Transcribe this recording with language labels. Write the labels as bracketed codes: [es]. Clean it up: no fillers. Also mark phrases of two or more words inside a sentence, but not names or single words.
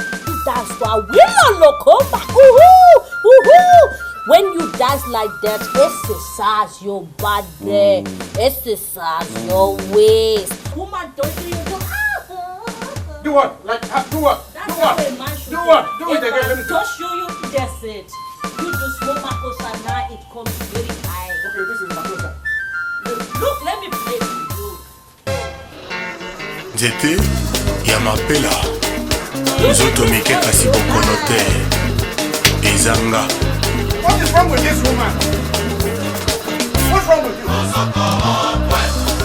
[en] You dance to a willow locoma. When you dance like that, exercise your body, exercise your waist. Woman, don't you do? Do what? Like do what? That's do what? how a man should Do what? Do it again. Let me see. Just show you. That's it. You do small makosa now. It comes very high. Okay, this is makosa. Look, let me play for you. [ln] Nzete ya mapela nzoto mike kasi bokono te ezanga. What is wrong with this woman? What's wrong with you?